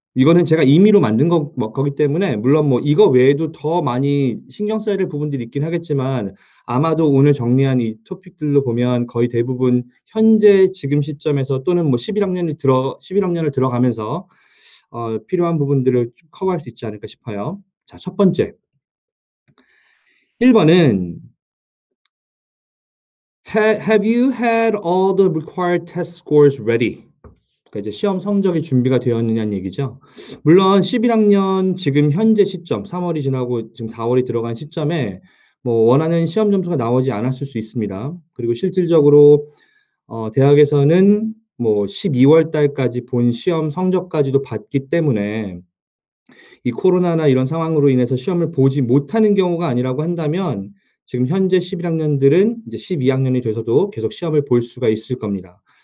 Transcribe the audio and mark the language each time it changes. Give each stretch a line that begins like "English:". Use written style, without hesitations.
Korean: 이거는 제가 임의로 만든 거기 때문에, 물론 뭐 이거 외에도 더 많이 신경 써야 될 부분들이 있긴 하겠지만, 아마도 오늘 정리한 이 토픽들로 보면 거의 대부분 현재 지금 시점에서, 또는 뭐 11 학년을 들어가면서 필요한 부분들을 좀 커버할 수 있지 않을까 싶어요. 자, 첫 번째. 1 번은
English: Have you had all the required test scores ready?
Korean: 그러니까 이제 시험 성적이 준비가 되었느냐는 얘기죠. 물론 11 학년 지금 현재 시점, 3 월이 지나고 지금 4 월이 들어간 시점에 뭐 원하는 시험 점수가 나오지 않았을 수 있습니다. 그리고 실질적으로 대학에서는 뭐 12월 달까지 본 시험 성적까지도 봤기 때문에, 이 코로나나 이런 상황으로 인해서 시험을 보지 못하는 경우가 아니라고 한다면, 지금 현재 11 학년들은 이제 12 학년이 돼서도 계속 시험을 볼 수가 있을 겁니다.